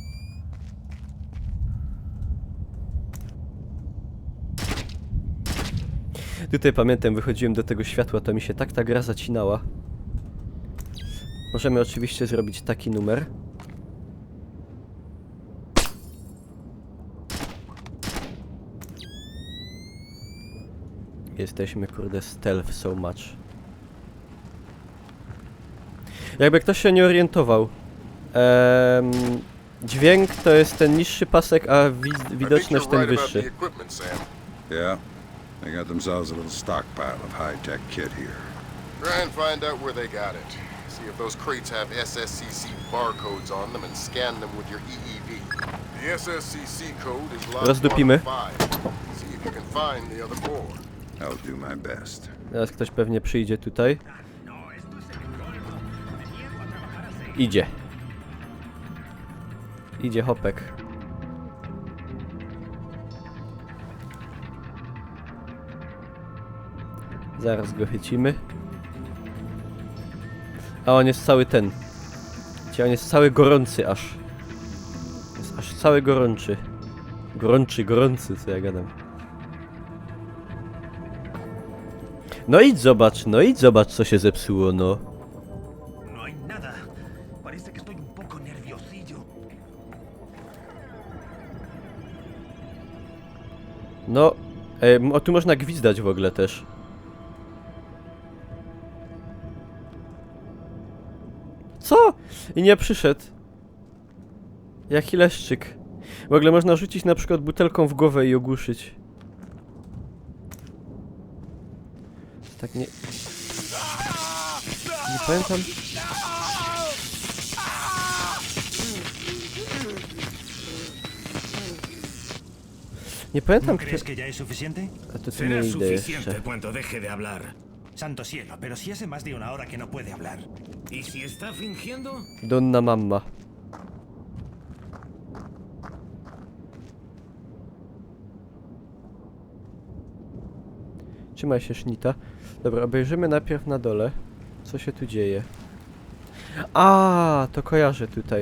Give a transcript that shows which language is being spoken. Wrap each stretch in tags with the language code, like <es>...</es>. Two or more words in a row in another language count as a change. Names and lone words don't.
<pl>Tutaj pamiętam, wychodziłem do tego światła, to mi się tak ta gra zacinała. Możemy oczywiście zrobić taki numer. Jesteśmy, kurde,</pl> <en>stealth so much.</en> <pl>Jakby ktoś się nie orientował. Dźwięk to jest ten niższy pasek, a widoczność ten wyższy.</pl> <en>Yeah? They got themselves a little stockpile of high-tech kit here. Try and find out where they got it. See if those crates have SSCC barcodes on them and scan them with your EEV. The SSCC code is locked</en> <pl>Rozdupimy.</pl> <en>5. See if you can find the other 4. I'll do my best.</en> <pl>Teraz ktoś pewnie przyjdzie tutaj. Idzie. Idzie hopek. Zaraz go chycimy. A on jest cały ten. On jest cały gorący aż. Jest aż cały gorący. Gorący, co ja gadam. No idź zobacz co się zepsuło, no.</pl> <es>No hay nada. Parece que estoy un poco nerviosillo.</es> <pl>No, o tu można gwizdać w ogóle też. Co? I nie przyszedł. Jaki leszczyk. W ogóle można rzucić na przykład butelką w głowę i ogłuszyć. Tak nie... Nie pamiętam. Nie pamiętam,</pl> <es>¿No crees que ya es suficiente?</es> <pl>A to tu</pl> <es>Será</es> <pl>nie idę</pl> <es>suficiente</es> <pl>jeszcze.</pl> <es>cuando deje de hablar. Santo cielo, pero si hace más de una hora que no puede hablar. ¿Y si está fingiendo?</es> <it>Donna mamma.</it> <pl>Trzymaj się, Sznita. Dobra, obejrzymy najpierw na dole, co się tu dzieje. A, to kojarzę tutaj.</pl>